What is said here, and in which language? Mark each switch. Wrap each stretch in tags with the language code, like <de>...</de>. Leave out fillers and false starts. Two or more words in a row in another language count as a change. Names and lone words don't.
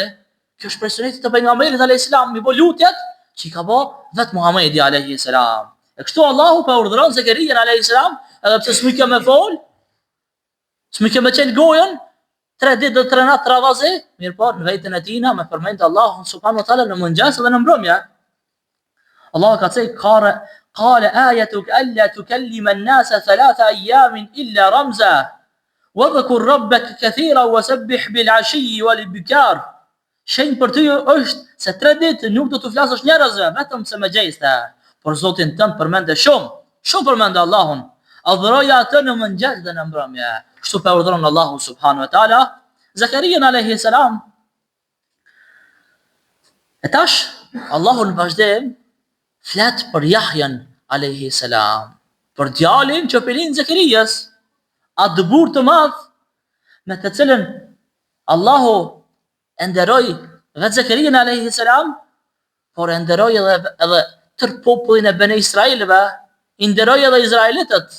<sq>Kjo është prej sunetit të pejgamberit</sq> <ar>عليه السلام,</ar> <sq>mi bë lutjet që i ka bë vetë Muhamedi</sq> <ar>عليه السلام.</ar> <sq>E kështu Allahu pa urdhëron Zakarian</sq> <ar>عليه السلام</ar> <sq>edhe pse s'më kjo me fol, s'më kjo me qenë gojën, 3 ditë dhe 3 natë travazi, mirë po, në vetën e tina me përmend Allahun</sq> <ar>سبحانه وتعالى</ar> <sq>në mëngjes dhe në mbrëmje. Allah ka thënë</sq> <ar>قال آيتك ألا تكلم الناس 3 أيام إلا رمزا واذكر ربك كثيرا وسبح بالعشي والإبكار.</ar> <sq>Shenjë për ty është se 3 ditë nuk do të flasësh njerëzve, vetëm se me gjeste, por Zotin tënd përmende shumë përmende Allahun. Adhuroja atë në mëngjes dhe në mbrëmje. Kështu pa urdhëron Allahu</sq> <ar>سبحانه وتعالى</ar> <sq>Zakarian</sq> <ar>عليه السلام.</ar> <sq>E tash Allahu në vazhdim flet për Yahyan</sq> <ar>عليه السلام,</ar> <sq>për djalin që pelin Zakarias, atë burr të madh me të cilën Allahu e nderoi vetë Zakarian</sq> <ar>عليه السلام,</ar> <sq>por e nderoi edhe tër popullin e Bene Israilëve, i nderoi edhe izraelitët.</sq>